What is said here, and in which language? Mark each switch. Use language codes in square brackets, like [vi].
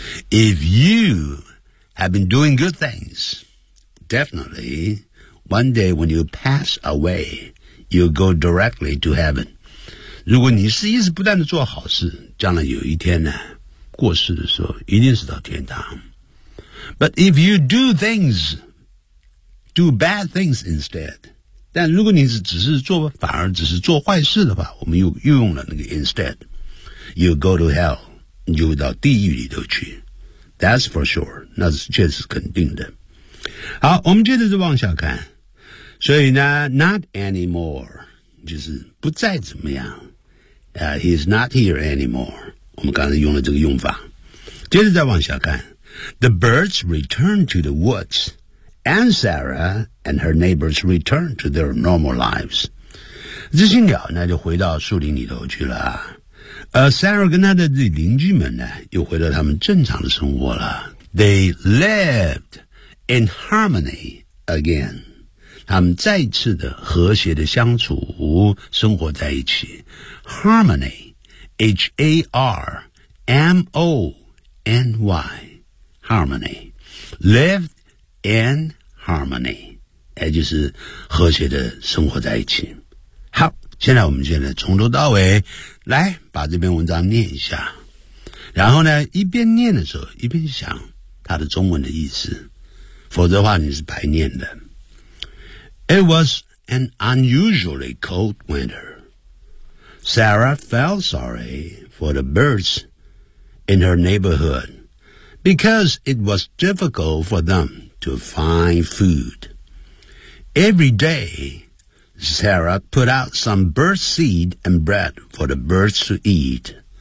[en] If you have been doing good things, definitely one day when you pass away, you'll go directly to heaven. [zh] 如果你是一直不断地做好事，将来有一天呢过世的时候一定是到天堂。 [en] But if you do things, do bad things instead. [zh] 但如果你只是做坏事的话，我们又用了那个 instead. [en] You go to hell. [zh] 你就到地狱里头去。 [en] That's for sure. [zh] 那是确实肯定的。好，我们接着再往下看。所以呢 [en] not anymore. [zh] 就是不再怎么样。 [en] He's not here anymore. [zh] 我们刚才用了这个用法。接着再往下看。 [en] The birds returned to the woods, and Sarah and her neighbors returned to their normal lives. [zh] 这些鸟呢，就回到树林里头去了。 Sarah 跟她的邻居们呢，又回到他们正常的生活了。 [en] They lived in harmony again. [zh] 他们再次的和谐的相处，生活在一起。 [en] Harmony, H-A-R-M-O-N-Y. Harmony, lived in harmony, [zh] 也就是和谐的生活在一起。好，现在我们现在从头到尾来把这篇文章念一下，然后呢一边念的时候一边想它的中文的意思，否则的话你是白念的。 [en] It was an unusually cold winter. Sarah felt sorry for the birds in her neighborhood. Because it was difficult for them to find food. Every day, Sarah put out some bird seed and bread for the birds to eat.